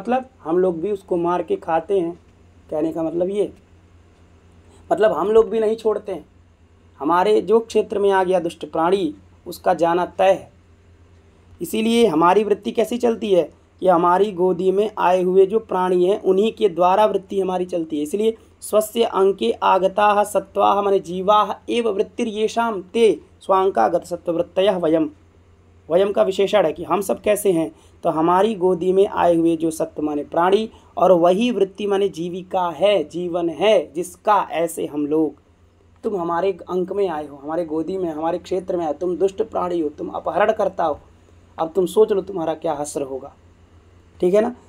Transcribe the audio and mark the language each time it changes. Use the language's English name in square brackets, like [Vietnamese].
[Hindi] मतलब हम लोग भी उसको मार के खाते हैं, कहने का मतलब ये, मतलब हम लोग भी नहीं छोड़ते हैं। हमारे जो क्षेत्र में आ गया दुष्ट प्राणी, उसका जाना तय है। इसीलिए हमारी वृत्ति कैसी चलती है कि हमारी गोदी में आए हुए जो प्राणी हैं उन्हीं के द्वारा वृत्ति हमारी चलती है। [Sanskrit] इसलिए स्वस्य अंके आगताः सत्त्वाः माने जीवाः एव वृत्तिर्येषां ते स्वांकागत सत्ववृत्तयः वयम। [Hindi] वयम का विशेषण है कि हम सब कैसे हैं, तो हमारी गोदी में आए हुए जो सत्व माने प्राणी, और वही वृत्ति माने जीविका है, जीवन है जिसका, ऐसे हम लोग। तुम हमारे अंक में आए हो, हमारे गोदी में, हमारे क्षेत्र में आए, तुम दुष्ट प्राणी हो, तुम अपहरण करता हो, अब तुम सोच लो तुम्हारा क्या हश्र होगा, ठीक है ना।